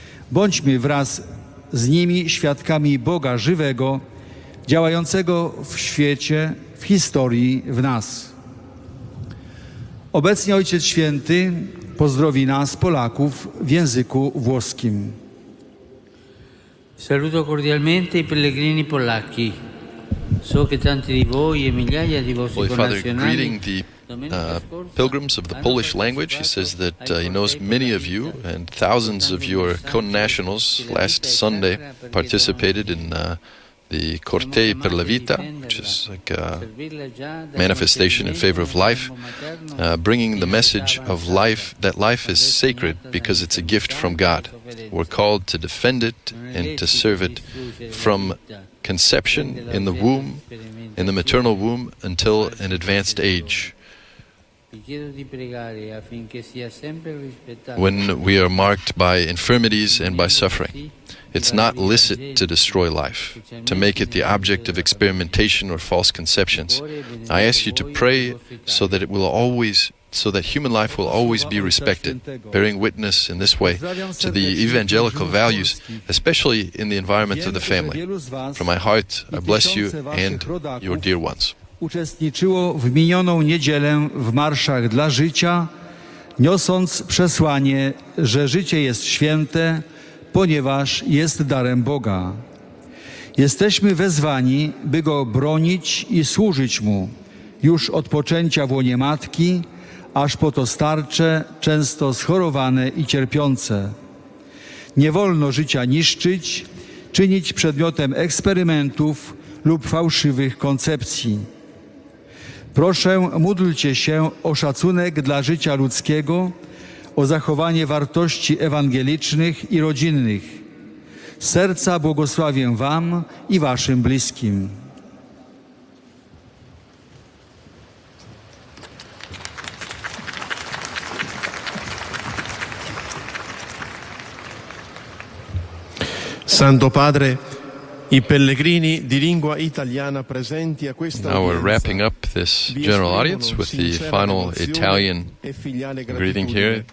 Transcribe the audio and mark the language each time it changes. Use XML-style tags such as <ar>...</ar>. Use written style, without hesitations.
<pl>Bądźmy wraz z nimi świadkami Boga żywego, działającego w świecie, w historii, w nas. Obecnie Ojciec Święty pozdrowi nas, Polaków, w języku włoskim.</pl> <it>Saluto cordialmente i pellegrini polacchi. So che tanti di voi e migliaia di vostri</it> <en>Holy Father,</en> <it>connazionali</it> <en>greeting the pilgrims of the Polish language. He says that he knows many of you and thousands of your co-nationals last Sunday participated in the</en> <it>Cortei per la Vita,</it> <en>which is like a manifestation in favor of life, bringing the message of life, that life is sacred because it's a gift from God. We're called to defend it and to serve it from conception in the womb, in the maternal womb, until an advanced age, when we are marked by infirmities and by suffering. It's not licit to destroy life, to make it the object of experimentation or false conceptions. I ask you to pray so that human life will always be respected, bearing witness in this way to the evangelical values, especially in the environment of the family. From my heart, I bless you and your dear ones.</en> <pl>Uczestniczyło w minioną niedzielę w marszach dla życia, niosąc przesłanie, że życie jest święte, ponieważ jest darem Boga. Jesteśmy wezwani, by Go bronić i służyć Mu, już od poczęcia w łonie matki, aż po to starcze, często schorowane i cierpiące. Nie wolno życia niszczyć, czynić przedmiotem eksperymentów lub fałszywych koncepcji. Proszę, módlcie się o szacunek dla życia ludzkiego, o zachowanie wartości ewangelicznych i rodzinnych. Z serca błogosławię Wam i Waszym bliskim.</pl> <it>Santo Padre, i pellegrini di lingua italiana presenti a questa</it> <en>Now we're wrapping up this general audience with the final Italian greeting here.</en>